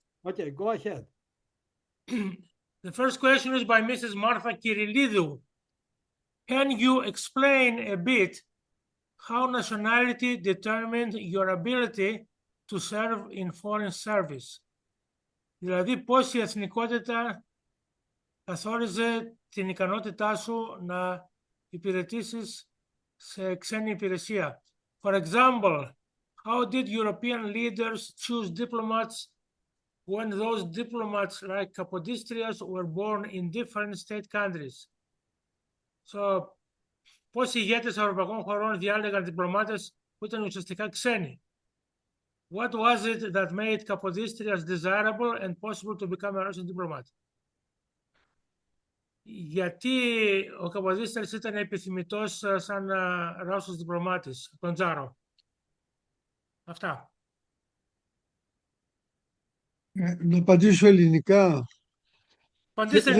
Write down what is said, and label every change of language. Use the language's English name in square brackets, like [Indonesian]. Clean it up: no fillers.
[English] Okay, go ahead. The first question is by Mrs. Martha Kirillidou. Can you explain a bit how nationality determined your ability to serve in foreign service? [Greek] Δηλαδή, πώς η εθνικότητα καθόριζε την ικανότητά σου να υπηρετήσεις σε ξένη υπηρεσία. [English] For example, how did European leaders choose diplomats when those diplomats like Kapodistrias were born in different state countries? [Greek] So, πώς οι ηγέτες ευρωπαϊκών χωρών διάλεγαν διπλωμάτες που ήταν ουσιαστικά ξένοι? [English] What was it that made Kapodistrias desirable and possible to become a Russian diplomat? [Greek] Γιατί ο Καποδίστριας ήταν επιθυμητός σαν Ρώσος διπλωμάτης, τον Τζάρο. Αυτά. Να απαντήσω ελληνικά. Απαντήστε Δεν τα